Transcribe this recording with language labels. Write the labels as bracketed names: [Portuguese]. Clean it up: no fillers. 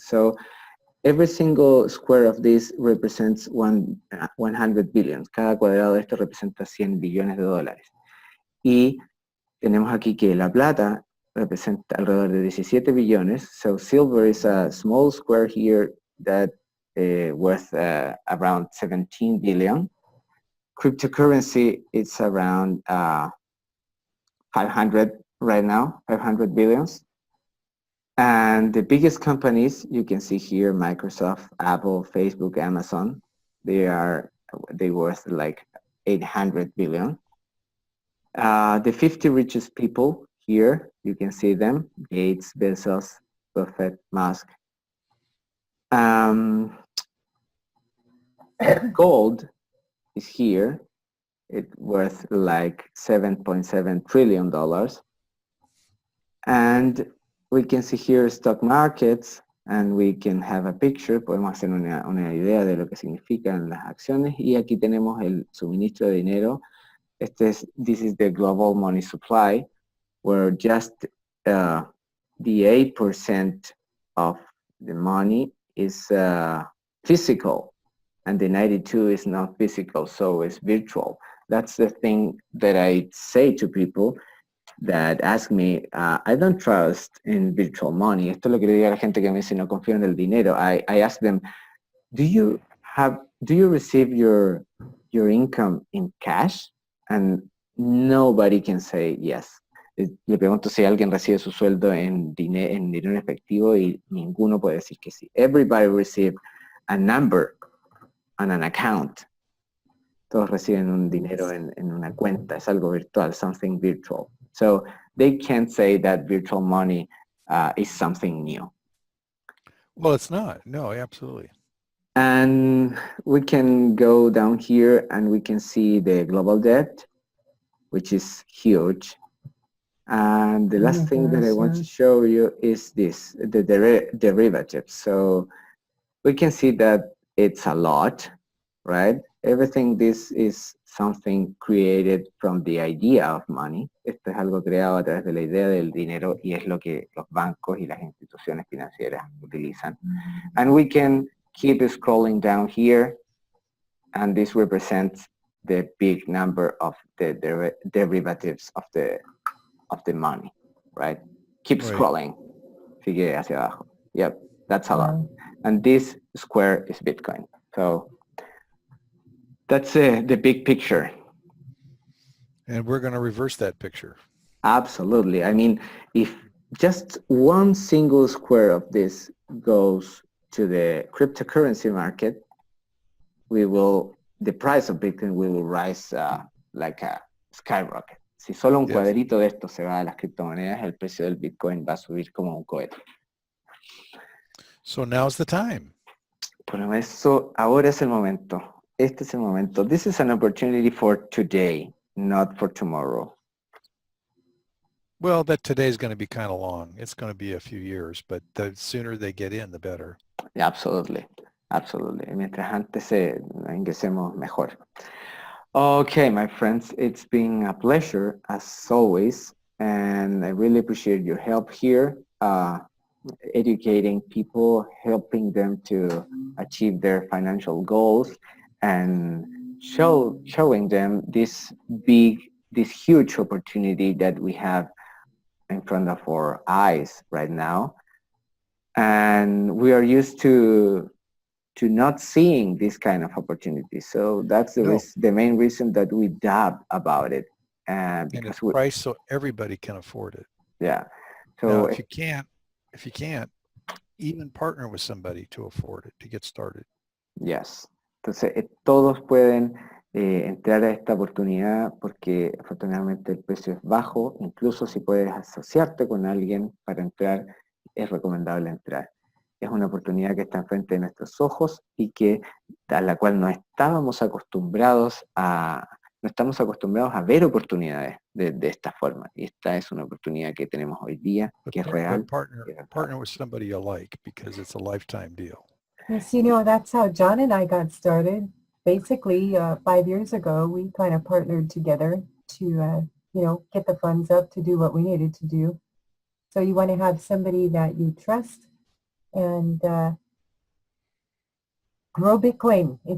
[English] So every single square of this represents 100 billions. [Spanish] Cada cuadrado de esto representa 100 billones de dólares. Y tenemos aquí que la plata representa alrededor de 17 billones. [English] So silver is a small square here that worth around 17 billion. Cryptocurrency is around 500 right now, 500 billions. And the biggest companies you can see here, Microsoft, Apple, Facebook, Amazon, they worth like 800 billion. The 50 richest people here, you can see them, Gates, Bezos, Buffett, Musk. Gold is here. It's worth like $7.7 trillion. And we can see here stock markets, and we can have a picture. [Spanish] Podemos hacer una idea de lo que significan las acciones. Y aquí tenemos el suministro de dinero. [English] This is the global money supply, where just the 8% of the money is physical, and the 92 is not physical, so it's virtual. That's the thing that I say to people that ask me, I don't trust in virtual money. [Spanish] Esto es lo que le digo a la gente que me dice no confío en el dinero. [English] I ask them, do you receive your income in cash? And nobody can say yes. [Spanish] Le pregunto si alguien recibe su sueldo en dinero en efectivo y ninguno puede decir que sí. [English] Everybody receive a number on an account. [Spanish] Todos reciben un dinero en una cuenta. Es algo virtual, [English] something virtual. So they can't say that virtual money is something new. Well, it's not. No, absolutely. And we can go down here and we can see the global debt, which is huge. And the last thing that I want to show you is this, the derivatives. So we can see that it's a lot, right? Everything this is something created from the idea of money. [Spanish] Esto es algo creado a través de la idea del dinero y es lo que los bancos y las instituciones financieras utilizan. [English] And we can keep scrolling down here, and this represents the big number of the derivatives of the money, right? Keep scrolling. [Spanish] Sigue hacia abajo. [English] Yep, that's a lot. And this square is Bitcoin. So that's the big picture. And we're going to reverse that picture. Absolutely. I mean, if just one single square of this goes to the cryptocurrency market, the price of Bitcoin will rise like a skyrocket. [Spanish] Si solo un cuadrito de esto se va a las criptomonedas, el precio del Bitcoin va a subir como un cohete. [English] So now's the time. [Spanish] Por eso, ahora es el momento. Este es el momento. [English] This is an opportunity for today, not for tomorrow. Well, that today is going to be kind of long. It's going to be a few years, but the sooner they get in, the better. Yeah, absolutely. Absolutely. [Spanish] Mientras antes ingresemos mejor. [English] Okay, my friends, it's been a pleasure as always, and I really appreciate your help here, educating people, helping them to achieve their financial goals, and showing them this huge opportunity that we have in front of our eyes right now. And we are used to not seeing this kind of opportunity. So that's the main reason that we dab about it. And it's priced so everybody can afford it. Yeah. So now, if you can't, even partner with somebody to afford it, to get started. Yes. [Spanish] Entonces, todos pueden entrar a esta oportunidad porque afortunadamente el precio es bajo. Incluso si puedes asociarte con alguien para entrar, es recomendable entrar. Es una oportunidad que está enfrente de nuestros ojos y a la cual no estamos acostumbrados a ver oportunidades de esta forma. Y esta es una oportunidad que tenemos hoy día, que es real. [English] Partner with somebody you like, because it's a lifetime deal. Yes, that's how John and I got started. Basically, 5 years ago, we kind of partnered together to, get the funds up to do what we needed to do. So you want to have somebody that you trust and grow Bitcoin.